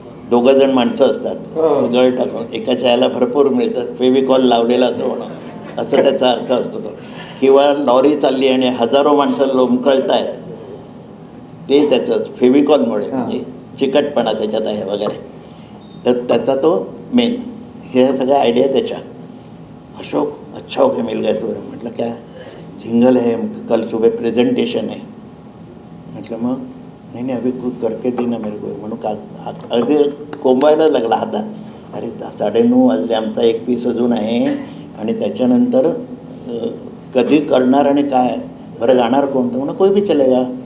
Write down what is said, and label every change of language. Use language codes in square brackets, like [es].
[mr] 2 जण माणसं असतात, गळ टाकून एकाच्या याला भरपूर मिळतात, फेविकॉल लावलेला असतो म्हणून, असं त्याचा अर्थ असतो तो. किंवा लॉरी चालली आणि हजारो माणसं लोंबकळत आहेत, ते त्याचंच फेविकॉलमुळे म्हणजे चिकटपणा त्याच्यात आहे वगैरे. तर त्याचा तो मेन. हे सगळ्या आयडिया त्याच्या. [hi] अशोक अच्छा ओके मिल गया तो. म्हटलं क्या जिंगल है, कल सुबह प्रेजेंटेशन है. [mr] म्हटलं मग नाही नाही [hi] अभी कुछ करके देना मेरे को [mr] म्हणून का अगदी कोंबायला लागला हातात. अरे 9:30 वाजले, आमचा एक पीस अजून आहे आणि त्याच्यानंतर कधी करणार आणि काय, बरं गाणार कोण? तर म्हणून [hi] कोई भी चलेगा.